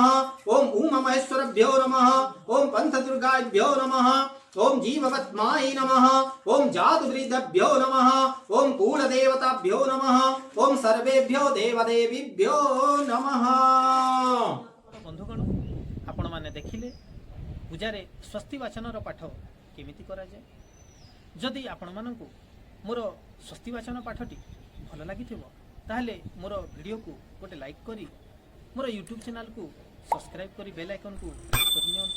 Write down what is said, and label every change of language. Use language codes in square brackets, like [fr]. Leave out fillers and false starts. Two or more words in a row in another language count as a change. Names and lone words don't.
[sa] ओम उमा महेश्वरभ्यो नमः। ओम पंचदुर्गाभ्यो नमः। ओम जीववत्माय नमः। ओम जातुवृद्धभ्यो नमः। ओम कुलदेवताभ्यो नमः। ओम सर्वेभ्यो देवदेवीभ्यो नमः। [or] ବନ୍ଧୁଗଣ ଆପଣ ମାନେ ଦେଖିଲେ ପୂଜା ରେ ସ୍ୱସ୍ତି ବାଚନ ପାଠ କେମିତି କରା ଯାଏ। ଯଦି ଆପଣ ମାନଙ୍କୁ ମୋର ସ୍ୱସ୍ତି ବାଚନ ପାଠଟି ଭଲ ଲାଗିଥିବ ତାହାଲେ ମୋର ଭିଡିଓ କୁ ଗୋଟେ ଲାଇକ କରି ମୋର [en] YouTube channel [or] କୁ ସବସ୍କ୍ରାଇବ କରି [en] bell icon [or] କୁ ପ୍ରେସ କରି ନିଅନ୍ତୁ।